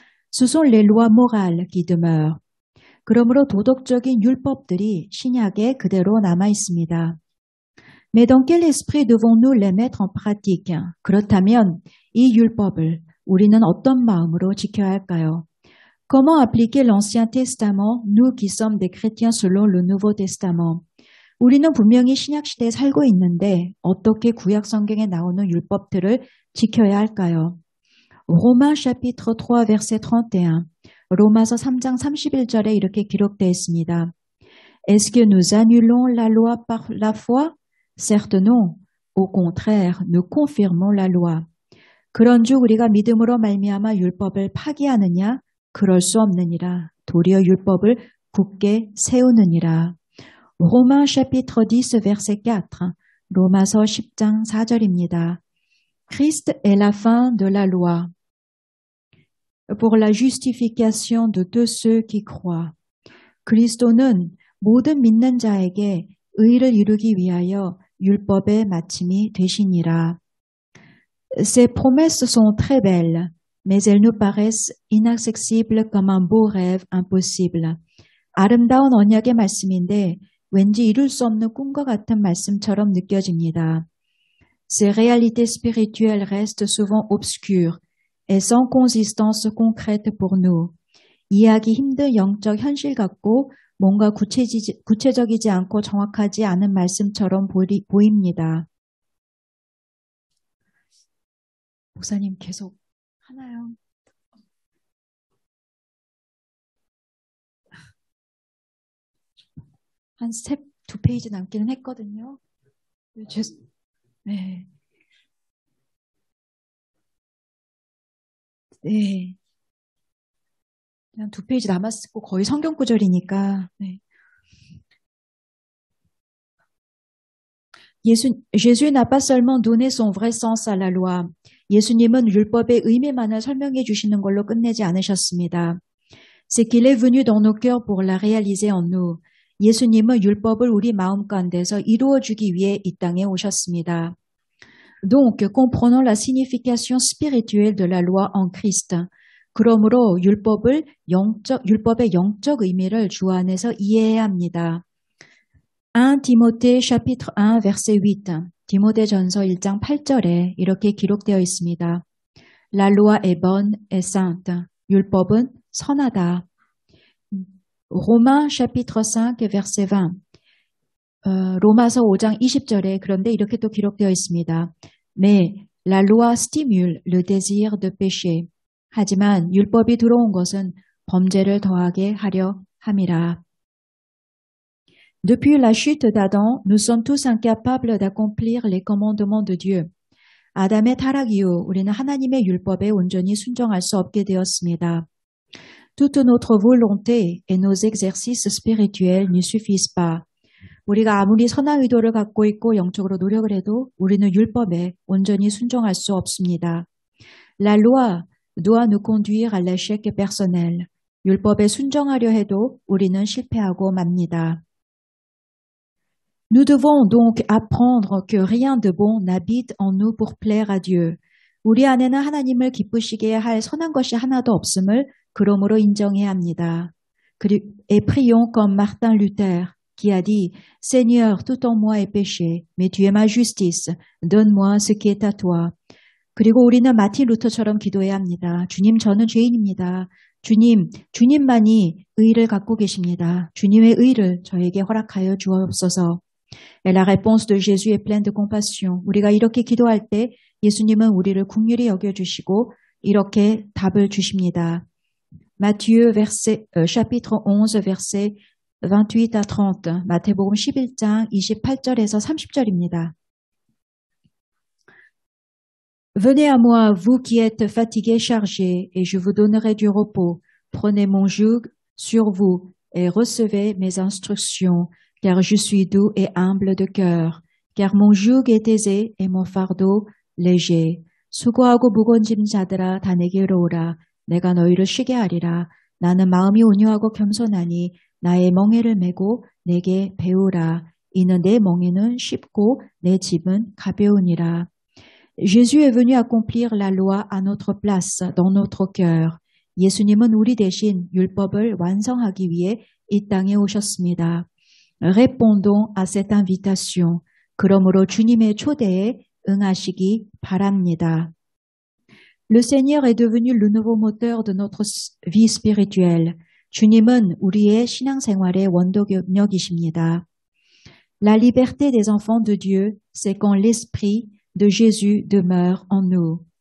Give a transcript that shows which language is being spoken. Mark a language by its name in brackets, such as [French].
[French] Ce sont les lois morales qui demeurent. [Korean] 그러므로 도덕적인 율법들이 신약에 그대로 남아 있습니다. [French] Mais dans quel esprit devons-nous les mettre en pratique? [Korean] 그렇다면 이 율법을 우리는 어떤 마음으로 지켜야 할까요? [French] Comment appliquer l'Ancien Testament, nous qui sommes des chrétiens selon le Nouveau Testament? [Korean] 우리는 분명히 신약시대에 살고 있는데 어떻게 구약 성경에 나오는 율법들을 지켜야 할까요? [French] Romains chapitre 3 verset 31. [Korean] 로마서 3장 31절에 이렇게 기록되어 있습니다. [French] Est-ce que nous annulons la loi par la foi? Certes non. Au contraire, nous confirmons la loi. [Korean] 그런즉 우리가 믿음으로 말미암아 율법을 파기하느냐? 그럴 수 없느니라. 도리어 율법을 굳게 세우느니라. [French] Romains chapitre 10 verset 4. [Korean] 로마서 10장 4절입니다. [French] Christ est la fin de la loi pour la justification de tous ceux qui croient. [Korean] 그리스도는 모든 믿는 자에게 의를 이루기 위하여 율법의 마침이 되시니라. [French] Ces promesses sont très belles, mais elles nous paraissent inaccessibles comme un beau rêve impossible. [Korean] 아름다운 언약의 말씀인데 왠지 이룰 수 없는 꿈과 같은 말씀처럼 느껴집니다. [French] Ces réalités spirituelles restent souvent obscures et sans consistance concrète pour nous. [Korean] 이해하기 힘든 영적 현실 같고 뭔가 구체적이지 않고 정확하지 않은 말씀처럼 보입니다. 목사님 계속 하나요? 한 스텝 2페이지 남기는 했거든요. 네. 네. 그냥 2페이지 남았고 거의 성경 구절이니까. 네. [French] Jésus n'a pas seulement donné son vrai sens à la loi. [Korean] 예수님은 율법의 의미만을 설명해 주시는 걸로 끝내지 않으셨습니다. [French] C'est qu'il est venu dans nos cœurs pour la réaliser en nous. [Korean] 예수님은 율법을 우리 마음 가운데서 이루어주기 위해 이 땅에 오셨습니다. [French] Donc, comprenons la signification spirituelle de la loi en Christ. [Korean] 그러므로 율법의 영적 의미를 주 안에서 이해해야 합니다. [French] 1 Timothée chapitre 1 verset 8. [Korean] 디모데전서 1장 8절에 이렇게 기록되어 있습니다. [French] La loi est bonne et sainte. [Korean] 율법은 선하다. [French] Romains chapitre 5 verset 20. [Korean] 로마서 5장 20절에 그런데 이렇게 또 기록되어 있습니다. [French] Mais la loi stimule le désir de péché. [Korean] 하지만 율법이 들어온 것은 범죄를 더하게 하려 함이라. [French] Depuis la chute d'Adam, nous sommes tous incapables d'accomplir les commandements de Dieu. [Korean] 아담의 타락 이후 우리는 하나님의 율법에 온전히 순종할 수 없게 되었습니다. [French] Toute notre volonté et nos exercices spirituels ne suffisent pas. [Korean] 우리가 아무리 선한 의도를 갖고 있고 영적으로 노력을 해도 우리는 율법에 온전히 순종할 수 없습니다. [French] La loi doit nous conduire à l'échec personnel. [Korean] 율법에 순종하려 해도 우리는 실패하고 맙니다. [French] Nous devons donc apprendre que rien de bon n'habite en nous pour plaire à Dieu. [Korean] 우리 안에는 하나님을 기쁘시게 할 선한 것이 하나도 없음을 그러므로 인정해야 합니다. [French] Et prions comme Martin Luther, qui a dit, Seigneur, tout en moi est péché, mais tu es ma justice. Donne-moi ce qui est à toi. [Korean] 그리고 우리는 마틴 루터처럼 기도해야 합니다. 주님, 저는 죄인입니다. 주님만이 의를 갖고 계십니다. 주님의 의를 저에게 허락하여 주옵소서. [French] Et la réponse de Jésus est pleine de compassion. [Korean] 우리가 이렇게 기도할 때 예수님은 우리를 긍휼히 여겨주시고 이렇게 답을 주십니다. [French] Matthieu chapitre 11 verset 28 à 30. [Korean] 마태복음 11장 28절에서 30절입니다. [French] Venez à moi, vous qui êtes fatigués, chargés, et je vous donnerai du repos. Prenez mon joug sur vous et recevez mes instructions, car je suis doux et humble de cœur. Car mon joug est aisé et mon fardeau léger. [Korean] 수고하고 무거운 짐 자들아 다 내게로 오라. 내가 너희를 쉬게 하리라. 나는 마음이 온유하고 겸손하니 나의 멍에를 메고 내게 배우라. 이는 내 멍에는 쉽고 내 짐은 가벼우니라. [French] Jésus est venu accomplir la loi à notre place, dans notre cœur. [Korean] 예수님은 우리 대신 율법을 완성하기 위해 이 땅에 오셨습니다. [French] Répondons à cette invitation. [Korean] 그러므로 주님의 초대에 응하시기 바랍니다. [French] Le Seigneur est devenu le nouveau moteur de notre vie spirituelle. [Korean] 주님은 우리의 신앙생활의 원동력이십니다. [French] La liberté des enfants de Dieu, c'est quand l'esprit de Jésus demeure en nous.